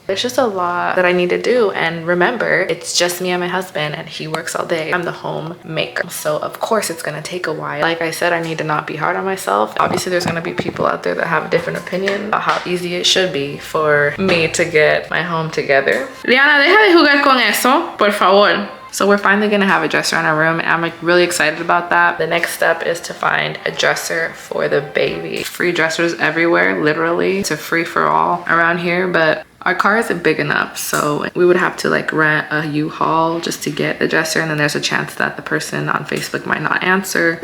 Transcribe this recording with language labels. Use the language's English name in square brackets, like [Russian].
[English] There's just a lot that I need to do, and remember, it's just me and my husband, and he works all day. I'm the homemaker, so of course it's gonna take a while. Like I said, I need to not be hard on myself. Obviously there's gonna be people out there that have a different opinion about how easy it should be for me to get my home together. [Spanish] Liana, deja de jugar con eso, por favor. [English] So we're finally gonna have a dresser in our room, and I'm like really excited about that. The next step is to find a dresser for the baby. Free dressers everywhere, literally. It's a free for all around here, but our car isn't big enough, so we would have to like rent a U-Haul just to get the dresser, and then there's a chance that the person on Facebook might not answer.